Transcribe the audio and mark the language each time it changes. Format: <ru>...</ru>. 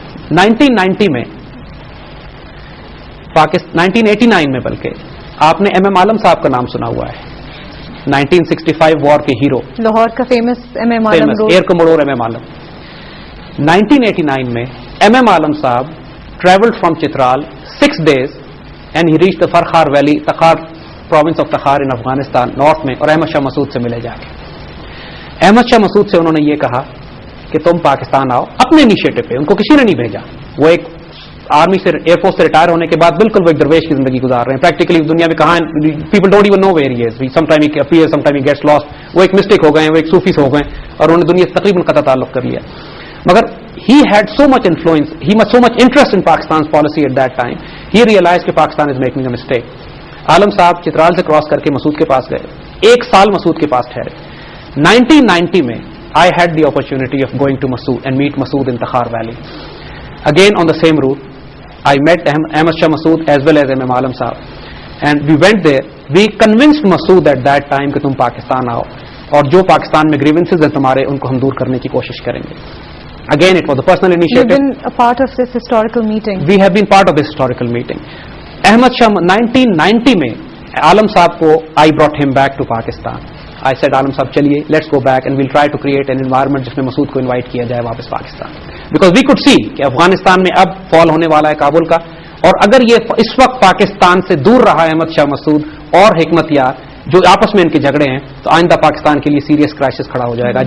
<ur>1990 میں 1989 میں بلکہ آپ نے ایم ایم عالم صاحب کا نام سنا ہوا ہے، 1965 وار کے ہیرو، لاہور کا فیمس ایم ایم عالم، ایئر کموڈور ایم ایم عالم.</ur> <en>1989 میں</en> <ur>ایم ایم عالم صاحب</ur> <en>traveled from Chitral 6 days and he reached the Farkhar Valley, Takhar province of Takhar in Afghanistan, north میں,</en> <ur>اور احمد شاہ مسعود سے ملے جا کے. احمد شاہ مسعود سے انہوں نے یہ کہا کہ تم پاکستان آؤ اپنے انیشیٹو پہ. ان کو کسی نے نہیں بھیجا. وہ ایک آرمی سے، ایئر فورس سے ریٹائر ہونے کے بعد بالکل وہ ایک درویش کی زندگی گزار رہے ہیں. پریکٹیکلی دنیا میں کہاں</ur> <en>People don't even know where he is. Sometime he appears, sometime he gets lost.</en> <ur>وہ ایک مسٹیک ہو گئے ہیں، وہ ایک صوفی سے ہو گئے اور انہوں نے دنیا سے تقریباً قطع تعلق کر لیا. مگر</ur> <en>he had so much influence, he had so much interest in Pakistan's policy at that time, he realized کہ Pakistan is making a mistake.</en> <ur>عالم صاحب چترال سے کراس کر کے مسعود کے پاس گئے، 1 سال مسعود کے پاس ٹھہرے. 1990 میں</ur> <en>I had the opportunity of going to Masood and meet Masood in Takhar Valley. Again on the same route, I met Ahmad Shah Massoud as well as M.M. Alam Sahab. And we went there. We convinced Masood at that time</en> <ur>کہ تم پاکستان آؤ اور جو پاکستان میں grievances ہیں تمہارے ان کو ہم دور کرنے کی کوشش کریں گے.</ur> <en>Again, it was a personal initiative. You've been a part of this historical meeting. We have been part of this historical meeting. Ahmad Shah</en> <ur>1990 میں عالم صاحب کو</ur> <en>I brought him back to Pakistan. I said</en> <ur>عالم صاحب چلیے</ur> <en>let's go back and we'll try to create an environment</en> <ur>جس میں مسعود کو invite کیا جائے واپس Pakistan.</ur> <en>Because we could see</en> <ur>کہ افغانستان میں اب فال ہونے والا ہے کابل کا، اور اگر یہ اس وقت پاکستان سے دور رہا ہے احمد شاہ مسعود اور حکمت یار جو آپس میں ان کے جھگڑے ہیں، تو آئندہ پاکستان کے لیے سیریس کرائسس کھڑا ہو جائے گا.</ur>